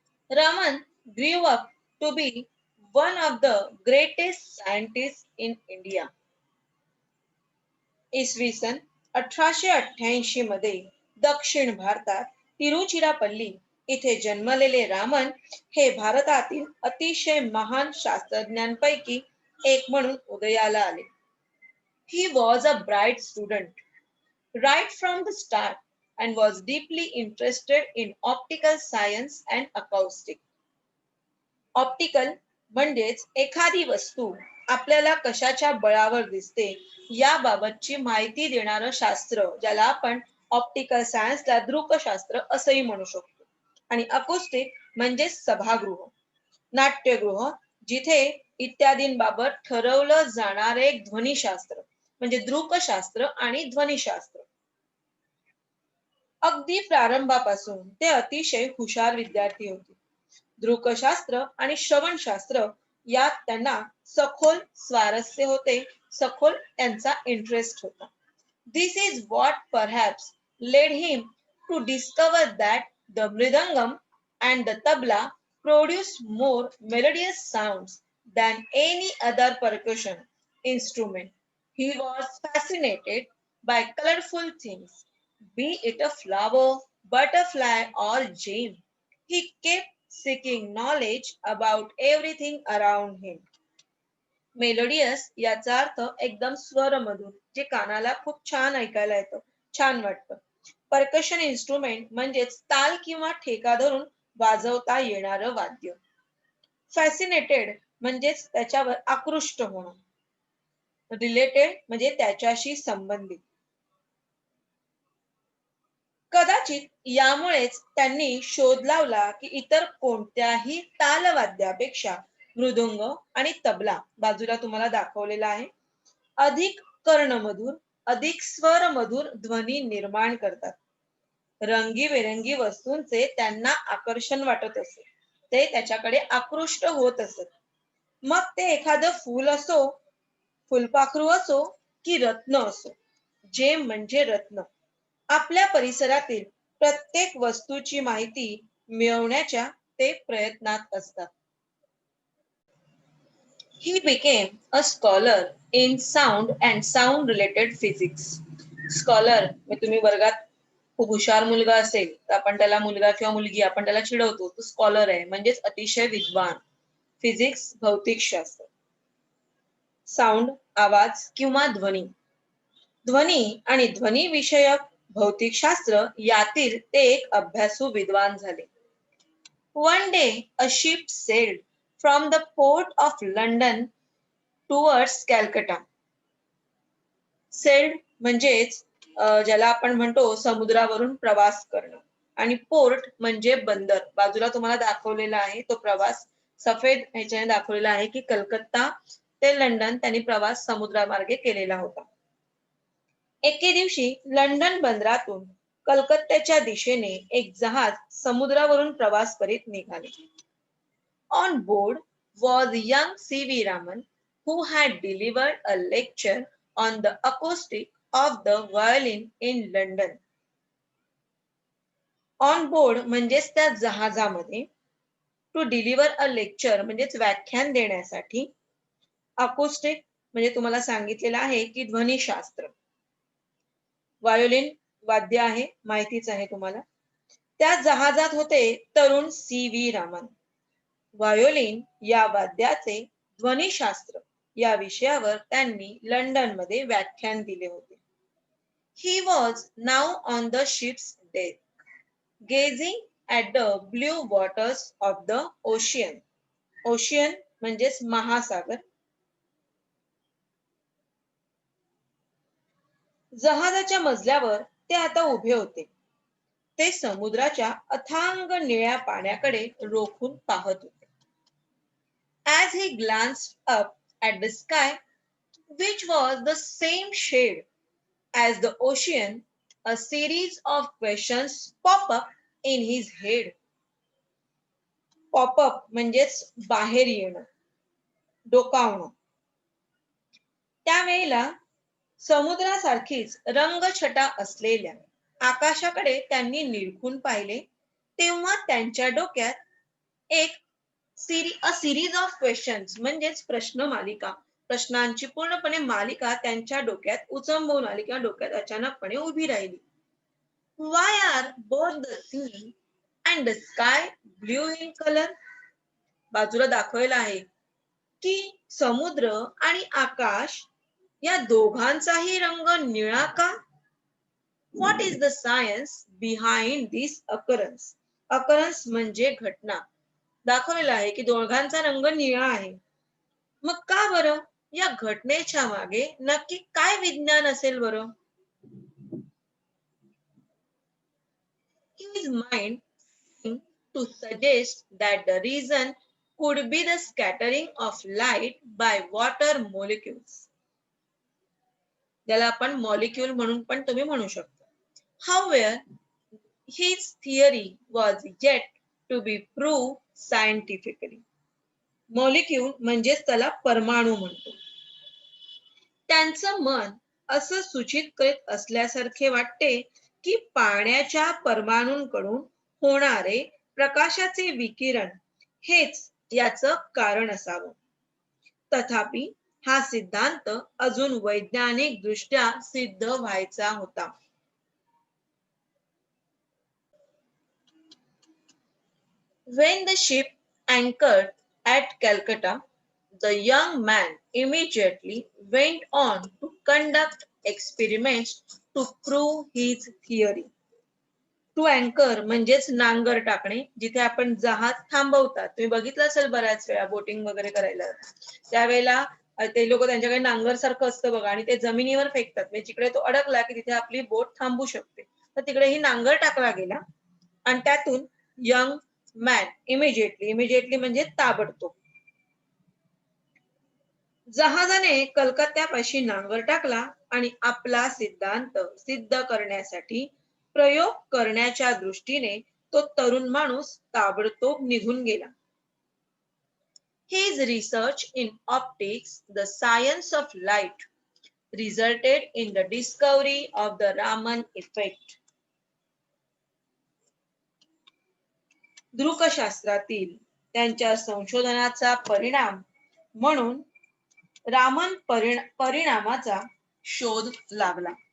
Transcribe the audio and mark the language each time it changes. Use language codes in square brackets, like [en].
[en] Raman grew up to be one of the greatest scientists in India. [mr] इसवी सन 1888 मध्ये दक्षिण भारतात तिरुचिरापल्ली इथे जन्मलेले रामन हे भारतातील अतिशय महान शास्त्रज्ञांपैकी एक म्हणून उदयाला आले. [en] He was a bright student right from the start and was deeply interested in optical science and acoustics. [mr] Optical म्हणजेच एखादी वस्तू आपल्याला कशाच्या बळावर दिसते याबाबतची माहिती देणारं शास्त्र, ज्याला आपण ऑप्टिकल सायन्सला दृकशास्त्र असंही म्हणू शकतो. आणि अकोस्टिक म्हणजे सभागृह, नाट्यगृह, जिथे इत्यादींबाबत ठरवलं जाणारे एक ध्वनिशास्त्र म्हणजे दृकशास्त्र आणि ध्वनिशास्त्र. अगदी प्रारंभापासून ते अतिशय हुशार विद्यार्थी होते. दृकशास्त्र आणि श्रवणशास्त्र यात त्यांना सखोल स्वारस्य होते, सखोल त्यांचा इंटरेस्ट होता. [en] This is what perhaps led him to discover that the mridangam and the tabla produce more melodious sounds than any other percussion instrument. He was fascinated by colorful things, be it a flower, butterfly or gem. He kept seeking knowledge about everything around him. [mr] Melodious याचा अर्थ एकदम स्वरमधून, जे कानाला खूप छान ऐकायला येतं, छान वाटतं. परकशन इन्स्ट्रुमेंट म्हणजेच ताल किंवा ठेका धरून वाजवता येणारं वाद्य. फॅसिनेटेड म्हणजेच त्याच्यावर आकृष्ट होणं. रिलेटेड म्हणजे त्याच्याशी संबंधित. कदाचित यामुळेच त्यांनी शोध लावला की इतर कोणत्याही तालवाद्यापेक्षा मृदुंग आणि तबला, बाजूला तुम्हाला दाखवलेला आहे, अधिक कर्णमधुर, अधिक स्वरमधुर ध्वनी निर्माण करतात. रंगीबेरंगी वस्तूंचे त्यांना आकर्षण वाटत असे, ते त्याच्याकडे आकृष्ट होत असत. मग ते एखादं फूल असो, फुलपाखरू असो की रत्न असो. जे म्हणजे रत्न आपल्या परिसरातील प्रत्येक वस्तूची माहिती मिळवण्याच्या ते प्रयत्नात असतात. [en] He became a scholar in sound and sound related physics. [mr] Scholar म्हणजे तुम्ही वर्गात खूप हुशार मुलगा असेल तर आपण त्याला मुलगा किंवा मुलगी आपण त्याला चिडवतो, तो स्कॉलर आहे म्हणजेच अतिशय विद्वान. फिजिक्स भौतिकशास्त्र. साऊंड आवाज किंवा ध्वनी. ध्वनी आणि ध्वनी विषयक भौतिकशास्त्र यातील ते एक अभ्यासू विद्वान झाले. [en] One day a ship sailed from the port of London towards Calcutta. [mr] Sailed म्हणजेच ज्याला आपण म्हणतो समुद्रावरून प्रवास करणं, आणि पोर्ट म्हणजे बंदर. बाजूला तुम्हाला दाखवलेला आहे तो प्रवास सफेद ह्याच्याने दाखवलेला आहे की कलकत्ता ते लंडन त्यांनी प्रवास समुद्रामार्गे केलेला होता. एके दिवशी लंडन बंदरातून कलकत्त्याच्या दिशेने एक जहाज समुद्रावरून प्रवास करीत निघाले. [en] On board was young C.V. Raman, who had delivered a lecture on the acoustic of the violin in London. On board [mr] म्हणजेच त्या जहाजामध्ये, [en] to deliver a lecture [mr] म्हणजेच व्याख्यान देण्यासाठी, अकोस्टिक म्हणजे तुम्हाला सांगितलेलं आहे की ध्वनिशास्त्र, व्हायोलिन वाद्य आहे, माहितीच आहे तुम्हाला. त्या जहाजात होते तरुण C.V. रामन. व्हायोलिन या वाद्याचे ध्वनिशास्त्र या विषयावर त्यांनी लंडन मध्ये व्याख्यान दिले होते. [en] He was now on the ship's deck, gazing at the blue waters of the ocean. [mr] Ocean म्हणजेच महासागर. जहाजाच्या मजल्यावर ते आता उभे होते. ते समुद्राच्या अथांग निळ्या पाण्याकडे रोखून पाहत होते. [en] As he glanced up at the sky, which was the same shade as the ocean, a series of questions pop up in his head. Pop up [mr] म्हणजेच बाहेर येणं, डोकावणं. त्यावेळेला समुद्रासारखीच रंगछटा असलेल्या आकाशाकडे त्यांनी निरखून पाहिले, तेव्हा त्यांच्या डोक्यात एक [en] series of questions [mr] म्हणजेच प्रश्न मालिका, प्रश्नांची पूर्णपणे मालिका त्यांच्या डोक्यात उचंबवून आली किंवा डोक्यात अचानकपणे उभी राहिली. [en] Why are both the sea and the sky blue in color? [mr] बाजूला दाखवलेला आहे की समुद्र आणि आकाश या दोघांचाही रंग निळा का? [en] What is the science behind this occurrence? [mr] Occurrence म्हणजे घटना. दाखवलेला आहे की दोघांचा रंग निळा आहे. मग का बरं? या घटनेच्या मागे नक्की काय विज्ञान असेल बरं? [en] His mind seemed to suggest that the reason could be the scattering of light by water molecules. [mr] ज्याला आपण मॉलिक्यूल म्हणून पण तुम्ही म्हणू शकता. [en] However, his theory was yet to be proved scientifically. [mr] Molecule म्हणजेच त्याला परमाणू म्हणतो. त्यांचं मन असं सूचित करीत असल्यासारखे वाटते की पाण्याच्या परमाणूंकडून होणारे प्रकाशाचे विकिरण हेच याचं कारण असावं. तथापि हा सिद्धांत अजून वैज्ञानिक दृष्ट्या सिद्ध व्हायचा होता. [en] When the ship anchored at Calcutta, the young man immediately went on to conduct experiments to prove his theory. To अँकर [mr] म्हणजेच नांगर टाकणे, जिथे आपण जहाज थांबवतात. तुम्ही बघितलं असेल बऱ्याच वेळा बोटिंग वगैरे करायला, त्यावेळेला ते लोक त्यांच्याकडे नांगर सारखं असतं बघा आणि ते जमिनीवर फेकतात, म्हणजे जिकडे तो अडकला की तिथे आपली बोट थांबू शकते. तर तिकडे ही नांगर टाकला गेला आणि त्यातून [en] young man immediately [mr] म्हणजे ताबडतोब जहाजाने कलकत्त्यापाशी नांगर टाकला आणि आपला सिद्धांत सिद्ध करण्यासाठी प्रयोग करण्याच्या दृष्टीने तो तरुण माणूस ताबडतोब निघून गेला. [en] His research in optics, the science of light, resulted in the discovery of the Raman effect. [mr] दृकशास्त्रातील त्यांच्या संशोधनाचा परिणाम म्हणून रामन परिणामाचा शोध लागला.